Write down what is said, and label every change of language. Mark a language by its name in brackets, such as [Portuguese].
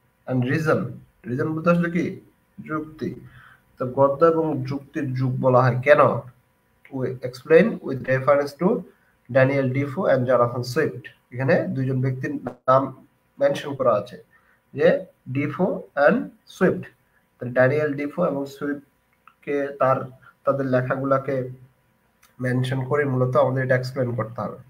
[English] and reason, [Bangla] reason বলতে আসলে কি, যুক্তি। তো গদ্য এবং যুক্তির যুগ বলা হয় কেন? [English] we explain with reference to Daniel Defoe and Jonathan Swift. [Bangla] এখানে দুইজন ব্যক্তির নাম মেনশন করা আছে, যে Defoe and Swift. Daniel Defoe এবং সুইফটকে তাদের লেখাগুলাকে মেনশন করে মূলত আমাদের এটা এক্সপ্লেন করতে হবে।